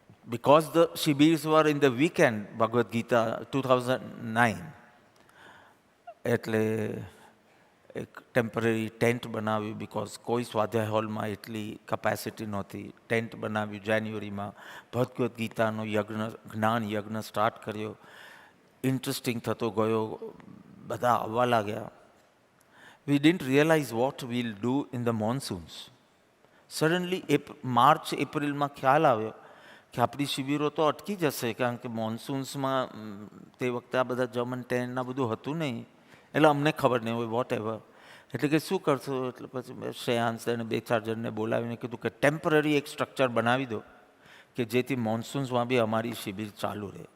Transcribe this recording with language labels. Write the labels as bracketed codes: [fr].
[en] because the Shibirs were in the weekend, Bhagavad Gita 2009, [gu] એટલે એક temporary tent બનાવ્યું because કોઈ સ્વાધ્યાય હોલમાં એટલી કેપેસિટી નહોતી. ટેન્ટ બનાવ્યું જાન્યુઆરીમાં, ભગવદ્ ગીતાનો યજ્ઞ, જ્ઞાન યજ્ઞ સ્ટાર્ટ કર્યો. ઇન્ટરેસ્ટિંગ થતો ગયો, બધા આવવા લાગ્યા. [en] We didn't realize what we'll do in the monsoons. [gu] Suddenly, March એપ્રિલમાં ખ્યાલ આવ્યો કે આપણી શિબિરો તો અટકી જશે, કારણ કે મોન્સૂન્સમાં તે વખતે આ બધા જર્મન ટેન્ટના બધું હતું નહીં, એટલે અમને ખબર નહીં હોય વોટ એવર. એટલે કે શું કરશું? એટલે પછી શ્રેયાંશ અને 2-4 જણને બોલાવીને કીધું કે ટેમ્પરરી એક સ્ટ્રક્ચર બનાવી દો કે જેથી મોન્સૂન્સમાં બી અમારી શિબિર ચાલુ રહે.